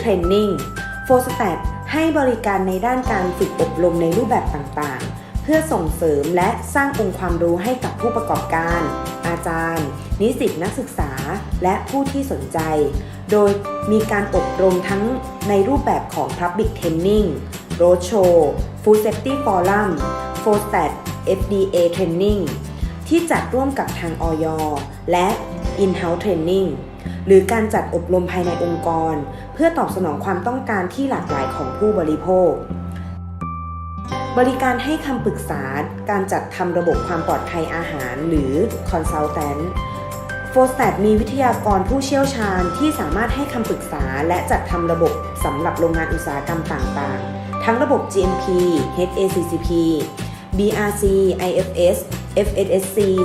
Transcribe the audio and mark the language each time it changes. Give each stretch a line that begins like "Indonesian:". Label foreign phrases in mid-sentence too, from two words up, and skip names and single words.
Thai: รนนิ่ง FOSTAT ให้บริการในด้านการฝึกอบรมในรูปแบบต่างๆเพื่อส่งเสริมและสร้างองค์ความรู้ให้กับผู้ประกอบการอาจารย์นิสิตนักศึกษาและผู้ที่สนใจโดยมีการอบรมทั้งในรูปแบบของ
English: Public Training Roadshow Food Safety Forum FOSTAT FDA Training
Thai: ที่จัดร่วมกับทางอย. และ
English: In-house Training
Thai: หรือการจัดอบรมภายในองค์กรเพื่อตอบสนองความต้องการที่หลากหลายของ ผู้บริโภคบริการให้คำปรึกษาการจัดทำระบบความปลอดภัยอาหารหรือ Consultant FOSTAT มีวิทยากรผู้เชี่ยวชาญที่สามารถให้คำปรึกษาและจัดทำระบบสำหรับโรงงานอุตสาหกรรมต่างๆทั้งระบบ GMP HACCP BRC IFS FSSC